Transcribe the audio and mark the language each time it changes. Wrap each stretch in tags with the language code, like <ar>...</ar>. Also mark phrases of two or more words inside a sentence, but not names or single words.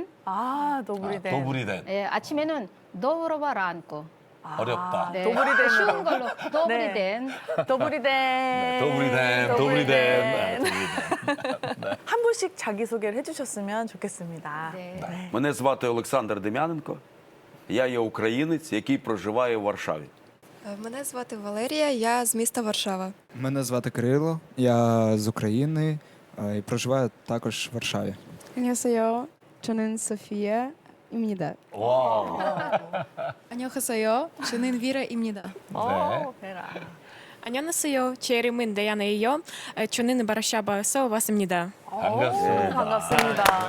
<uk>도브리덴. 도브리덴.</uk> <ko>아침에는 너브로바란고. 어렵다. 네, 도브리덴으로. 쉬운 걸로 도브리덴.</ko> <uk>도브리덴. 네, 도브리덴. 도브리덴.</uk> <ko>한 분씩 자기소개를 해주셨으면 좋겠습니다. 네.</ko> <uk>Мене звати Олександр Дем'яненко. Я є українець, який проживає в Варшаві. Мене звати Валерія, я з міста Варшава. Мене звати Кирило, я з України і проживаю також в Варшаві.</uk> <ko>안녕하세요. 저는 소피아 입니다. 와우. 안녕하세요. 저는 비라입니다. 베라. 안녕하세요. 제 이름은 데야네예요. 저는 바르샤바에서 왔습니다. 반갑습니다. 반갑습니다.</ko>